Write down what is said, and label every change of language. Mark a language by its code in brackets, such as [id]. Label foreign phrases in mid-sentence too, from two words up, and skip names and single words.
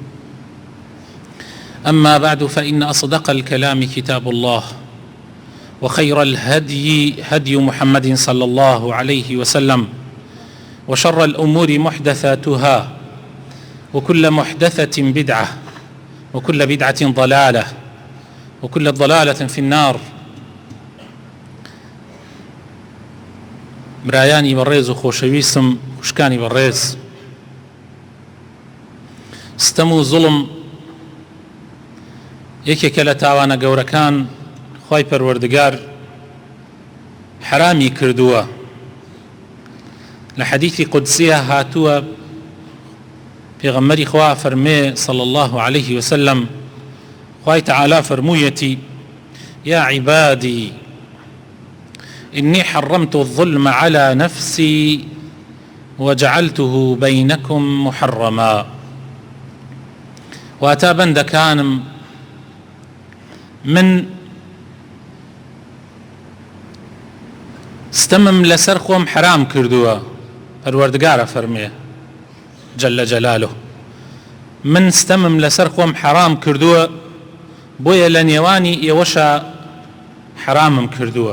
[ar] أما بعد، فإن أصدق الكلام كتاب الله، وخير الهدي هدي محمد صلى الله عليه وسلم، وشر الأمور محدثاتها، وكل محدثة بدعة، وكل بدعة ضلالة، وكل ضلالة في النار. [ckb] برایانی بەڕێز و خۆشەویستم، خوشکانی بەڕێز، ستەم و زوڵم یەکێکە لە تاوانە گەورەکان خوای پەروەردگار حرامی کردووە. لە حەدیثی قودسیە هاتووە، پێغەمبەری خوا فەرمێ [ar] صلی الله عليه وسلم، [ckb] خوای تعالی فەرموویەتی: [ar] یا عیبادی إني حرمت الظلم على نفسي وجعلته بينكم محرما. [ckb] واتا بەندەکانم، من ستەمم لەسەر خۆم حرام کردووە. پەروەردگارە فەرمێ [ar] جل جلاله، [ckb] من ستەمم لەسەر خۆم حرام کردووە، بۆیە لە نێوانی ئێوەشە حرامم کردووە.